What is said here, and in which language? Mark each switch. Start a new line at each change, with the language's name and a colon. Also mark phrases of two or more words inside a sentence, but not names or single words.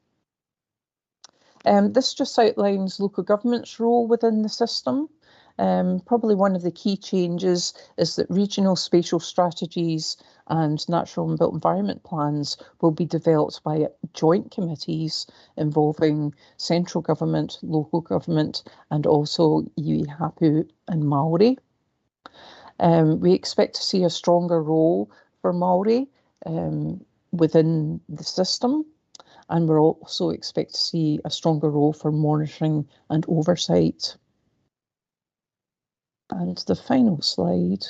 English: This just outlines local government's role within the system. Probably one of the key changes is that regional spatial strategies and natural and built environment plans will be developed by joint committees involving central government, local government, and also iwi, hapu and Māori. We expect to see a stronger role for Māori within the system, and we'll also expect to see a stronger role for monitoring and oversight. And the final slide.